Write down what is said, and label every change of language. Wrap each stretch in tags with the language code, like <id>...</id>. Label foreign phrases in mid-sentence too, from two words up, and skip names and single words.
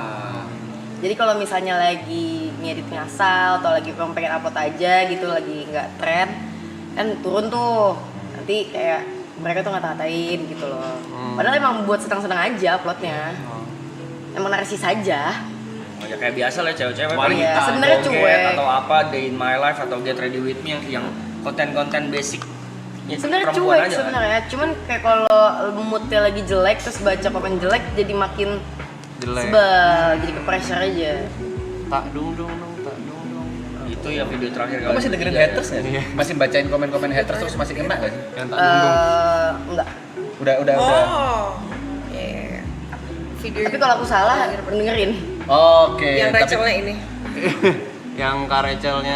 <id>Jadi kalau misalnya lagi ngedit ngasal atau lagi pengen upload aja gitu, lagi nggak trend, kan turun tuh. Nanti kayak mereka tuh ngata-ngatain gitu loh. Padahal emang buat senang-senang aja uploadnya. emang narsis saja. Ya kayak biasa lah cewek-cewek paling Iya, sebenarnya Bongket cuek. atau apa</id> <en>Day in My Life</en> <id>atau</id> <en>Get Ready With Me</en> <id>yang konten-konten basic. Ya, Sebenarnya perempuan cuek aja kan. sebenarnya, cuman kayak kalau moodnya lagi jelek terus baca komen jelek jadi makin Jelek. sebel, jadi ke pressure aja. Tak dung dung dung, tak dung dung. Itu yang video terakhir Kamu masih dengerin haters nggak sih? Iya. Masih bacain komen-komen haters terus masih kena nggak sih? Yang tak dung dung. Enggak. Udah. Oh. Iya. Video Tapi kalau aku salah dengerin. Oke. yang tapi Rachelnya ini. Yang Kak Rachelnya</id>